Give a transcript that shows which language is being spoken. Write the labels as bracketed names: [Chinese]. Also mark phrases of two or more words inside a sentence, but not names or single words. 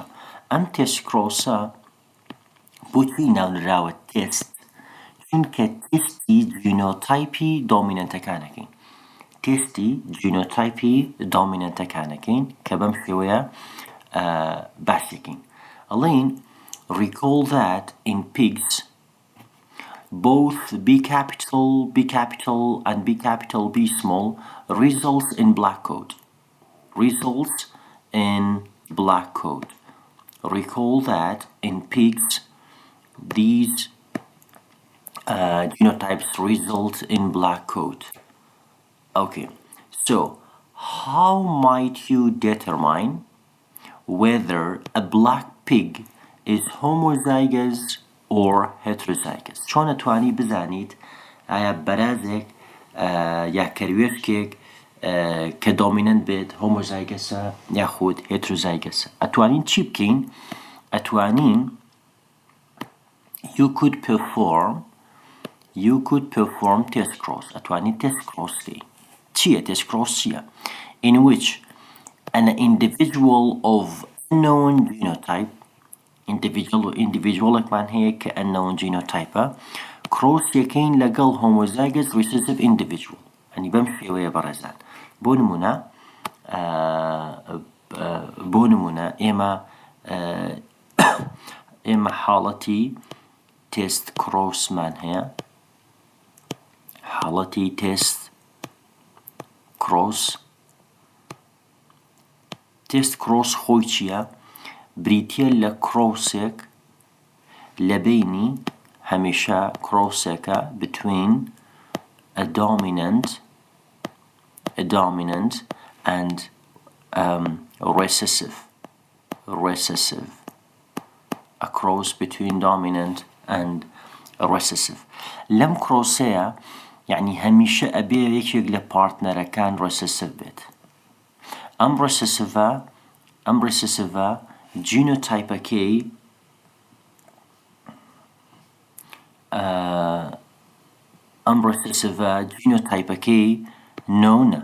[Central Kurdish] ئەم [English] test cross [Central Kurdish] بۆچی ناونراوە تێست؟ چونکە [English] test genotype dominant. test genotype dominant [Central Kurdish] کە بەم شێوەیە باسیەکەین. ئەڵێین [English] recall that in pigs both B capital and B capital B small results in black coat. Recall that in pigs these genotypes result in black coat. Okay, so how might you determine whether a black pig is homozygous or heterozygous? [Central Kurdish] چۆن ئەتوانی بزانیت ئایا بەرازێک یا کەروێشکێک کە دۆمینەنت بێت هۆمۆزایگەسە یاخود هێتروزایگەسە؟ ئەتوانین چی بکەین؟ ئەتوانین [English] you could perform test cross. [Central Kurdish] ئەتوانین [English] test cross [Central Kurdish] بکەین. چییە [English] test cross [Central Kurdish] چییە؟ [English] in which an individual of unknown genotype [Central Kurdish] individualێکمان هەیە کە [English] unknown genotypeە cross [Central Kurdish] یەکەین لەگەڵ [English] homozygous recessive individual. [Central Kurdish] ئەنی بەم شێوەیە بەڕێزان. بۆ نمونە ئێمە حاڵەتی [English] test cross [Central Kurdish] هەیە. حاڵەتی [English] test cross [Central Kurdish] خۆی چییە؟ بریتیە لە کرۆسێک لە بینی هەمیشە کرۆسێکە [English] between a dominant and recessive. A cross between dominant and recessive. [Central Kurdish] لەم کرۆسەیە یعنی هەمیشە ئەبێ یەکێک لە پارتنەرەکان recessive بێت. ئەم recessive جینۆتایپەکەی نۆنە.